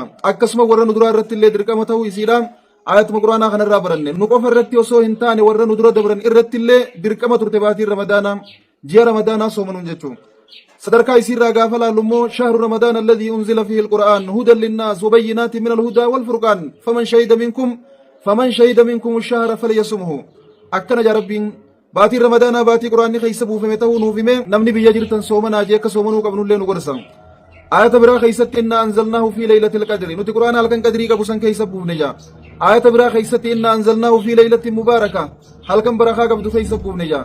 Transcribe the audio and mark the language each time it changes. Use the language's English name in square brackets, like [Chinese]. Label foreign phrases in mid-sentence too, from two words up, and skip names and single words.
[Oromo] Akkasuma warra nu duraa irratti illee dirqama ta'uu isiidha. Ayatuma quraanaa kanarraa baranne nu qofa irratti osoo hin taane warra nu dura dabran irratti illee dirqama turte baatiin ramadaanaa ji'a ramadaanaa soomanuun jechuun. Sadarkaa isiirraa gaafa laallu immoo [Arabic] شهر رمضان الذي أنزل فيه القرآن هدى للناس وبينات من الهدى والفرقان فمن شهد منكم الشهر فليصمه. [Oromo] Akkana jaa rabbiin baatiin ramadaanaa baatii quraanni keessa buufame ta'uu nuuf hime namni biyya jirtan soomanaa jee akka soomanuu qabnullee nu gorsa. Ayata biraa keessatti [Arabic] إنا أنزلناه في ليلة القدر [Oromo] nuti quraana halkan qadrii qabu san keessa buufne jaa. Ayata biraa keessatti [Arabic] إنا أنزلناه في ليلة مباركة [Oromo] halkan barakaa qabdu keessa buufne jaa.